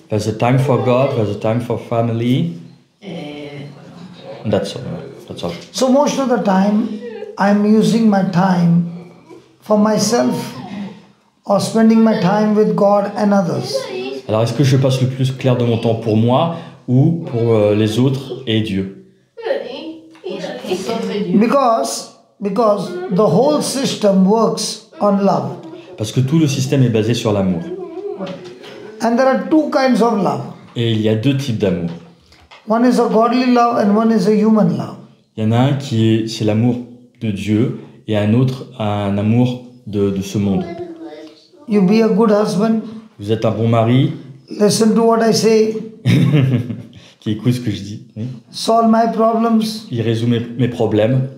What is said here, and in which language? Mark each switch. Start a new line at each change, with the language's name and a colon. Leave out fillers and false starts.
English: there's a time for God, there's a time for family.
French: Et
English: And that's all. That's all. So, most of the time, I'm using my time for myself or spending my time with God and others.
French: Alors est-ce que je passe le plus clair de mon temps pour moi ou pour les autres et Dieu? les autres et Dieu.
English: Because the whole system works on love.
French: Parce que tout le système est basé sur l'amour.
English: And there are two kinds of love.
French: Et il y a deux types d'amour.
English: One is a godly love and one is a human love.
French: Il y en a un c'est l'amour de Dieu et un autre, un amour de ce monde.
English: You be a good husband,
French: Vous êtes un bon mari
English: listen to what I say,
French: qui écoute ce que je dis. Oui.
English: solve my problems.
French: Il résout mes problèmes.